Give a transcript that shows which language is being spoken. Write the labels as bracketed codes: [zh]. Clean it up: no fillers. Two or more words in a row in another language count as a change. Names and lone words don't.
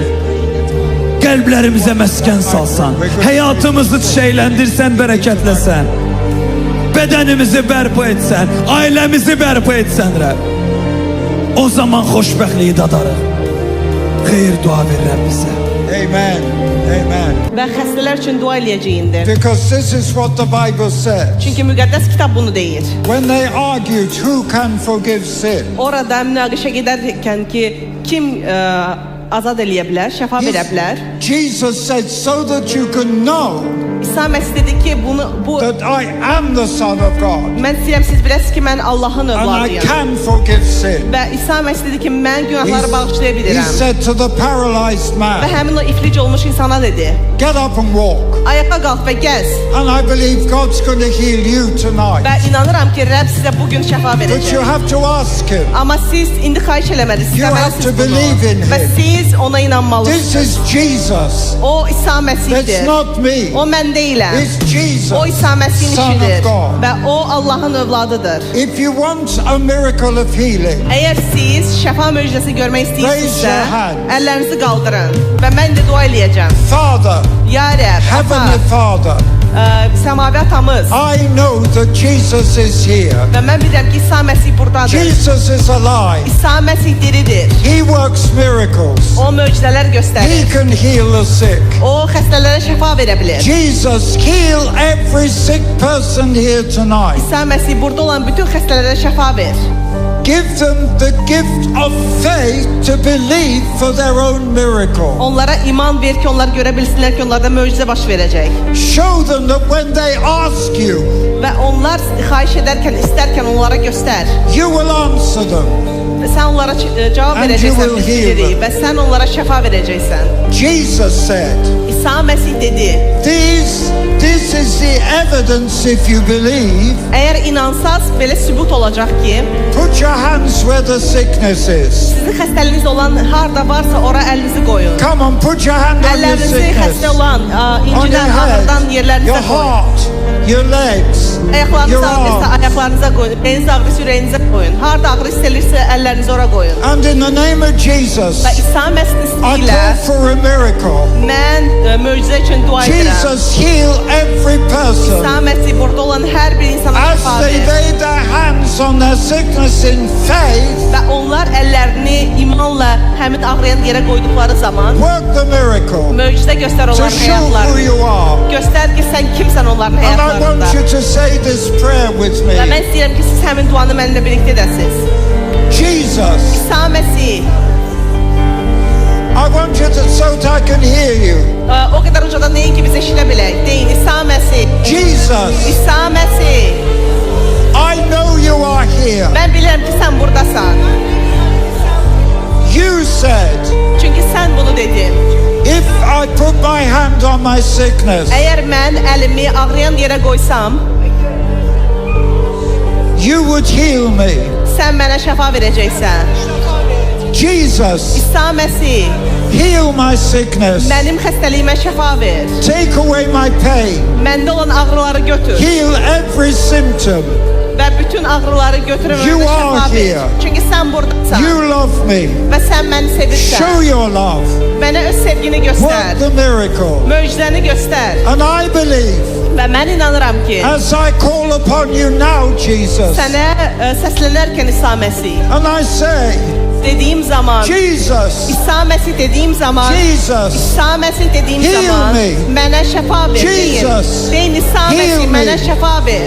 [az] Qəlblərimizə məskən salsan. Həyatımızı çiçəkləndirsən, bərəkətləsən. Bədənimizi bərpa etsən. Ailəmizi bərpa etsən, Rəbb. O zaman xoşbəxtliyi dadarıq. Xeyir dua ver Rəbb bizə. Amen. Amen. Və xəstələr üçün dua eləyəcəyindir. [en] Because this is what the Bible says. [az] Çünki müqəddəs kitab bunu deyir. [en] When they argued who can forgive sin, [az] Orada münaqişə gedərkən ki, kim azad eləyə bilər, şəfa verə bilər. [en] Jesus said, so that you can know [az] İsa Məsih dedi ki, bu [en] that I am the Son of God [az] mən istəyirəm siz biləsiniz ki, mən Allahın [en] and I [az] övladıyam. [en] can forgive sin. [az] Və İsa Məsih dedi ki, mən günahları bağışlaya [en] He [az] bilirəm. [en] said to the paralyzed [az] Və [en] man, [az] həmin o iflic olmuş insana dedi, [en] get up and walk. [az] ayağa qalx və gəz. [en] And I believe God's going to heal you tonight. [az] Və inanıram ki, Rəbb sizə bugün şəfa [en] But you [az] verəcək. [en] have to ask him. [az] Amma siz indi xahiş eləməlisiniz, [en] You have to [az] istəməlisiniz [en] believe in [az] bunu. Və [en] him. [az] siz ona inanmalısınız. [en] This is Jesus. [az] O İsa [en] It's [az] Məsihdir. [en] not me. [az] O mən deyiləm. [en] It's Jesus, [az] O İsa Məsih'in [en] Son of [az] işidir. [en] God. [az] Və o Allahın övladıdır. [en] If you want a miracle of healing, [az] Əgər siz şəfa möcüzəsi görmək [en] Raise [az] istəyirsinizsə, [en] your hands. [az] əllərinizi qaldırın və mən də dua eləyəcəm. [en] Father, [az] Ya Rəbb, [en] Heavenly Father, [az] səmavi atamız [en] I know that Jesus is here. [az] və mən bilirəm ki, İsa Məsih buradadır. [en] Jesus is alive. [az] İsa Məsih diridir. [en] He works miracles. [az] O möcüzələr [en] He [az] göstərir. [en] can heal the sick. [az] O xəstələrə şəfa verə bilir. [en] Jesus, heal every sick person here tonight. [az] İsa Məsih burada olan bütün xəstələrə şəfa ver. [en] Give them the gift of faith to believe for their own miracle. [az] Onlara iman ver ki, onlar görə bilsinlər ki, onlarda möcüzə baş verəcək. [en] Show them that when they ask you, [az] Və onlar xahiş edərkən, istərkən onlara göstər. [en] you will answer them. [az] Sən onlara cavab [en] And you [az] verəcəksən, [en] will [az] biz [en] heal [az] bilirik [en] them. [az] və sən onlara şəfa verəcəksən. [en] Jesus said, [az] İsa Məsih dedi, [en] this is the evidence if you believe. [az] əgər inansaz belə sübut olacaq ki, [en] Put your hands where the sickness is. [az] sizin xəstəliyiniz olan harda varsa ora əlinizi qoyun. [en] Come on, put your hand on your [az] Əllərinizi [en] sickness. [az] xəstə olan, [en] On your [az] incidən, ağrıdan [en] head, [az] yerlərinizə [en] your [az] qoyun. [en] heart, your legs, [az] Ayaqlarınız [en] your [az] ağrıyırsa [en] arms. [az] ayaqlarınıza qoyun. Ürəyiniz ağrıyırsa ürəyinizə qoyun. Harda ağrı hiss edirsə əllərinizi ora qoyun. [en] And in the name of Jesus, [az] Və İsa Məsih [en] I [az] ismi ilə [en] call for a miracle. [az] mən möcüzə üçün dua edirəm. [en] Jesus, heal every person. [az] İsa Məsih burada olan hər bir insana [en] As [az] şəfa [en] they [az] ver. [en] lay their hands on their sickness in faith, [az] Və onlar əllərini imanla həmin ağrıyan yerə qoyduqları zaman [en] work the miracle [az] möcüzə göstər [en] to [az] onların [en] show who [az] həyatlarını. [en] you are. [az] Göstər ki, sən kimsən onların [en] And I [az] həyatlarında. [en] want you to say this prayer with [az] Və mən [en] me. [az] istəyirəm ki, siz həmin duanı mənimlə birlikdə edəsiniz. [en] Jesus, [az] İsa Məsih, [en] I want you to, so that I can hear you. [az] o qədər ucadan deyin ki, biz eşidə bilək. Deyin, İsa Məsih, [en] Jesus, [az] İsa Məsih, [en] I know you are here. [az] mən bilirəm ki, sən buradasan. [en] You said, [az] Çünki sən bunu dedin. [en] if I put my hand on my sickness, [az] Əgər mən əlimi ağrıyan yerə qoysam, [en] you would heal me. [az] sən mənə şəfa verəcəksən. [en] Jesus, [az] İsa Məsih, [en] Heal my sickness. [az] Mənim xəstəliyimə şəfa ver. [en] Take away my pain. [az] Məndə olan ağrıları götür. [en] Heal every symptom. [az] Və bütün ağrıları götürün [en] You [az] mənə [en] are [az] şəfa ver. [en] here. [az] Çünki sən buradasan. [en] You love me. [az] Və sən məni sevirsən. [en] Show your love. [az] Mənə öz sevgini göstər. [en] Work the miracle. [az] Möcüzəni göstər. [en] And I believe, [az] Və mən inanıram ki, [en] as I call upon you now, Jesus, [az] sənə səslənərkən İsa Məsih [en] and I say, [az] dediyim zaman, [en] Jesus, [az] İsa Məsih dediyim zaman, [en] Jesus, [az] İsa Məsih dediyim [en] Heal [az] zaman [en] me. [az] mənə şəfa ver. [en] Jesus, [az] Deyin İsa [en] heal [az] Məsih [en] me. [az] mənə şəfa ver.